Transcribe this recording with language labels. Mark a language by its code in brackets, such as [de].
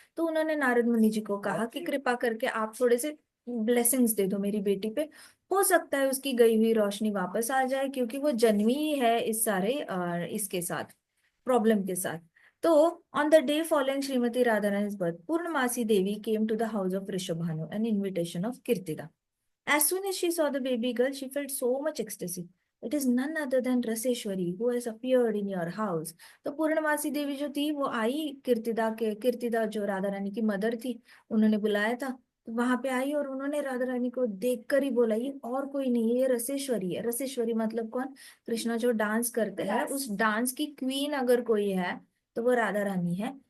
[hi] तो उन्होंने नारद मुनि जी को कहा कि कृपा करके आप थोड़े से ब्लेसिंग्स दे दो मेरी बेटी पे। हो सकता है उसकी गई हुई रोशनी वापस आ जाए, क्योंकि वो जन्मी ही है इस सारे इसके साथ, प्रॉब्लम के साथ। [en] तो on the day following Shrimati Radha Rani's birth, Purnamasi Devi came to the house of Rishabhanu an invitation of Kirtida. As soon as she saw the baby girl, she felt so much ecstasy. It is none other than Raseshwari who has appeared in your house. [hi] तो पूर्णमासी देवी जो थी वो आई कीर्तिदा जो राधा रानी की mother थी, उन्होंने बुलाया था। तो वहां पे आई और उन्होंने राधा रानी को देखकर ही बोला, ये और कोई नहीं है, ये रसेश्वरी है। रसेश्वरी मतलब कौन? कृष्णा जो डांस करते हैं उस डांस की क्वीन अगर कोई है तो वो राधा रानी है।